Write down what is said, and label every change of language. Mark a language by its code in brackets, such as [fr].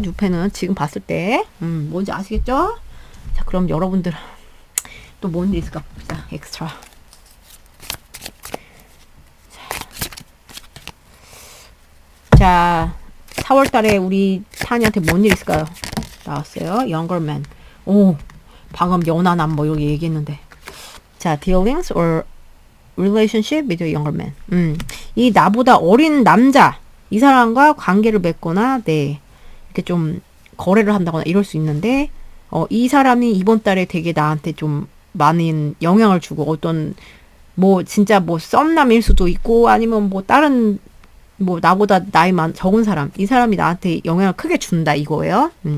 [ko] 뉴페는 지금 봤을 때. 뭔지 아시겠죠? 자, 그럼 여러분들 또 뭔 일 있을까 봅시다. 엑스트라. 자, 4월 달에 우리 타니한테 뭔 일 있을까요? 나왔어요. [en] Younger man. [ko] 오, 방금 연하남 뭐 여기 얘기했는데. [en] 자, dealings or relationship with a younger man. [ko] 이 나보다 어린 남자. 이 사람과 관계를 맺거나, 네, 이렇게 좀 거래를 한다거나 이럴 수 있는데, 이 사람이 이번 달에 되게 나한테 좀 많은 영향을 주고, 어떤, 뭐, 진짜 뭐, 썸남일 수도 있고, 아니면 뭐, 다른, 뭐, 나보다 나이 적은 사람, 이 사람이 나한테 영향을 크게 준다, 이거예요.